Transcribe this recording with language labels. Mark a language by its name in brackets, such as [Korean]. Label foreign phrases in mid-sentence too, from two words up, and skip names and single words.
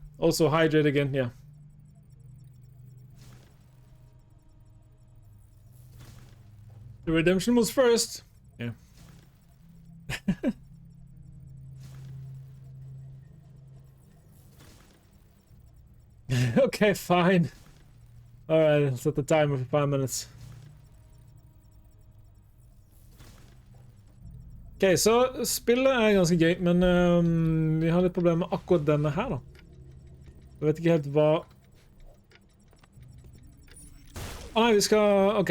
[English] Also hydrate again, yeah. The redemption was first. Yeah. Okay, fine. Alright, let's set the timer for 5 minutes. [Norwegian] Ok, så spillet er ganske gøy, men vi har litt problemer med akkurat denne her, da. Jeg vet ikke helt hva... Nei, vi skal... Ok.